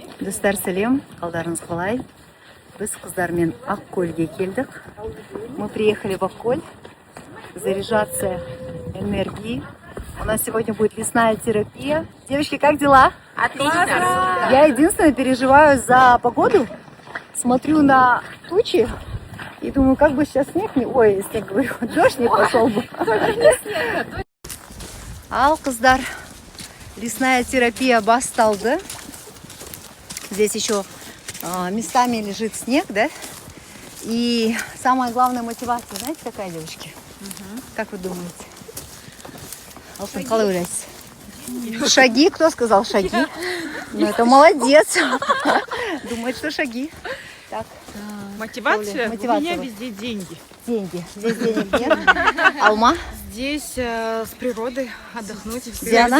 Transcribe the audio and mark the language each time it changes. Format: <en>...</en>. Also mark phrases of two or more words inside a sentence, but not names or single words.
<kk>Достар сәлем, қалдарыңыз қалай? Біз қыздармен Ақкөлге келдік.</kk> <ru>Мы приехали в Ақкөл заряжаться энергией. У нас сегодня будет лесная терапия. Девочки, как дела? Отлично. Я единственное переживаю за погоду. Смотрю на тучи и думаю, как бы сейчас снег не... Ой, снег, говорю, дождь не пошел бы.</ru> <kk>Ал қыздар,</kk> <ru>лесная терапия</ru> <kk>басталды.</kk> <ru>Здесь еще местами лежит снег, да? И самая главная мотивация, знаете, какая, девочки? Как вы думаете?</ru> <kk>Алтын, қалай ойлайсыз?</kk> <ru>Шаги, кто сказал шаги? Ну, это молодец. Думает, что шаги. Так. Мотивация? Мотивация. У меня везде деньги. Деньги. Здесь денег нет. Алма? Здесь с природой отдохнуть. Диана?</ru>